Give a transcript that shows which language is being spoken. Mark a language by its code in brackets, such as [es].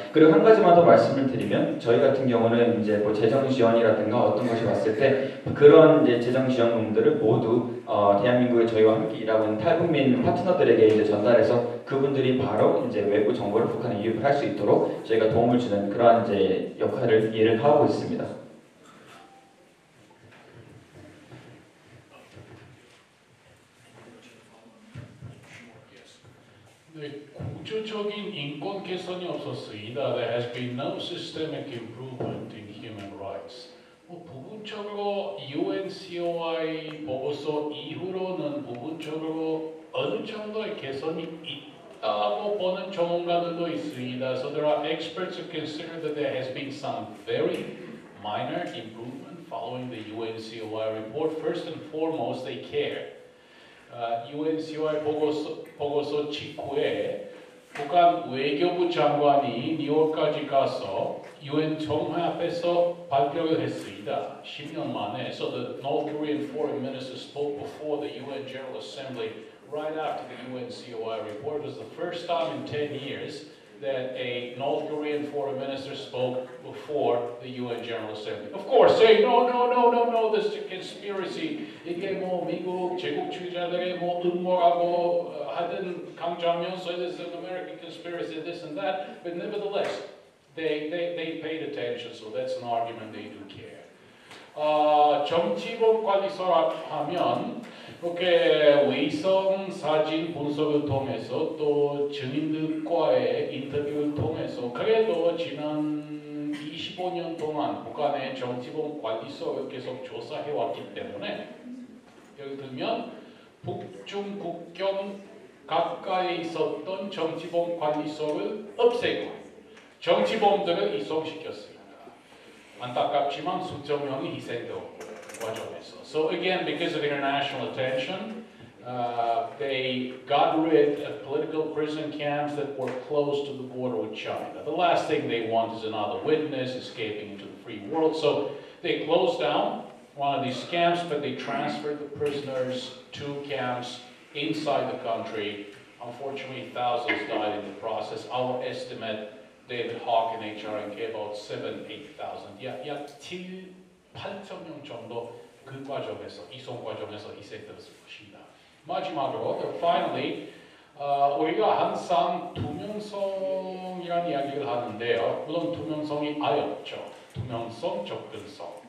[ko] 그리고 한 가지만 더 말씀을 드리면, 저희 같은 경우는 이제 뭐 재정 지원이라든가 어떤 것이 왔을 때 그런 이제 재정 지원금들을 모두 대한민국에 저희와 함께 일하고 있는 탈북민 파트너들에게 이제 전달해서 그분들이 바로 이제 외부 정보를 북한에 유입을 할 수 있도록 저희가 도움을 주는 그러한 이제 일을 하고 있습니다. 구조적인 인권 개선이 없었습니다. [en] There has been no systemic improvement in human rights. [ko] 부분적으로 UNCOI 보고서 이후로는 부분적으로 어느 정도의 개선이 있다고 보는 전문가들도 있습니다. [en] So there are experts who consider that there has been some very minor improvement following the UNCOI report. First and foremost, they care. [ko] UNCOI 보고서 직후에 북한 외교부 장관이 뉴욕까지 가서 UN 정회 앞에서 발표를 했습니다. 10년 만에. [en] So the North Korean foreign minister spoke before the UN General Assembly right after the UNCOI report. It was the first time in 10 years that a North Korean foreign minister spoke before the UN General Assembly. Of course, saying no, this is a conspiracy. [ko] 이게 뭐 미국 제국주의자들의 뭐 음모라고 하든 강조하면서 [en] this is an American conspiracy, this and that. But nevertheless, they paid attention, so that's an argument they do care. [ko] 정치범 관리소라 하면 이렇게 위성 사진 분석을 통해서 또 증인들과의 인터뷰를 통해서 그래도 지난 25년 동안 북한의 정치범 관리소를 계속 조사해 왔기 때문에 예를 들면 북중 국경 가까이 있었던 정치범 관리소를 없애고 정치범들을 이송시켰습니다. 안타깝지만 수천 명이 희생되고 과정에서. [en] So again, because of international attention, they got rid of political prison camps that were close to the border with China. The last thing they want is another witness escaping into the free world. So they closed down one of these camps, but they transferred the prisoners to camps inside the country. Unfortunately, thousands died in the process. Our estimate, David Hawk and HRNK, about 7,000-8,000. [ko] 약 8천 명 정도 그 과정에서 이송 과정에서 희생되었을 것입니다. 마지막으로, finally, 우리가 항상 투명성이라는 이야기를 하는데요. 물론 투명성이 아예 없죠. 투명성, 접근성.